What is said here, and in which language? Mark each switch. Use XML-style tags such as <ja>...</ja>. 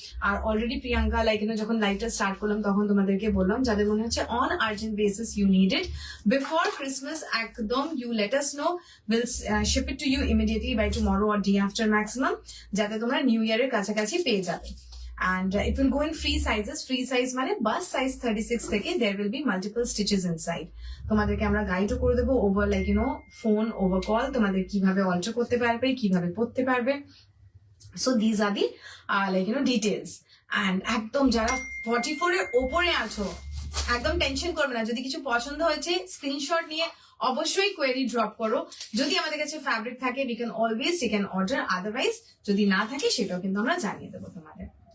<bn>আর already Priyanka like যখন লাইভটা start করলাম তখন তোমাদেরকে বললাম যাদের মনে হচ্ছে on urgent basis you need it before Christmas, একদম</bn> <en>you let us know, we'll ship it to you immediately by tomorrow or day after maximum,</en> <bn>যাতে তোমরা নিউ ইয়ারের কাছাকাছি পেয়ে যাবে।</bn> <en>And it will go in free sizes. Free size</en> <bn>মানে বাস size 36 থেকে</bn> <en>there will be multiple stitches inside.</en> <bn>তোমাদেরকে আমরা গাইডও করে দেবো over like phone over call, তোমাদের কিভাবে অল্টার করতে পারবে, কিভাবে পড়তে পারবে।</bn> <en>So these are the details.</en> <bn>And একদম যারা 44 এর ওপরে আছো একদম টেনশন করবে না, যদি কিছু পছন্দ হয়েছে স্ক্রিনশট নিয়ে অবশ্যই কোয়েরি ড্রপ করো। যদি আমাদের কাছে ফ্যাব্রিক থাকে</bn> <en>we can always take an order,</en> <bn>otherwise যদি না থাকে সেটাও কিন্তু আমরা জানিয়ে দেবো তোমাদের।</bn>